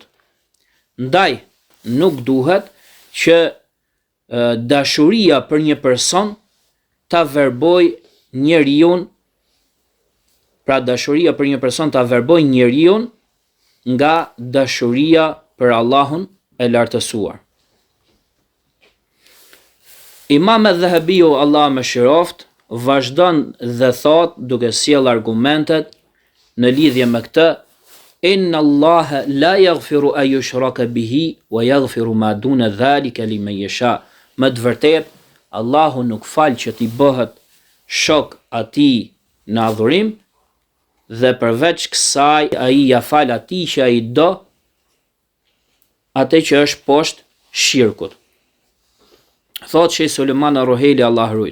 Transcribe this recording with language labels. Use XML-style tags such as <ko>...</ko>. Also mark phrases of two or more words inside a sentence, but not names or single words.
<sq>Ndaj, nuk duhet që dashuria për një person ta verboj njeriu, pra dashuria për një person ta verboj njeriu nga dashuria për Allahun e lartësuar. Imam al-Dhahabiu, Allah më shiroft, vazhdon dhe thot duke sjell argumentet në lidhje me këtë:</sq> <ar>إن الله لا يغفر أن يشرك به ويغفر ما دون ذلك لمن يشاء.</ar> <sq>Më të vërtet, Allahu nuk fal që t'i bëhet shok atij në adhurim, dhe përveç kësaj ai ja fal atij që ai do, atë që është poshtë shirkut. Thot Sheh Sulejman Ar-Ruhaili, Allah rujt.</sq>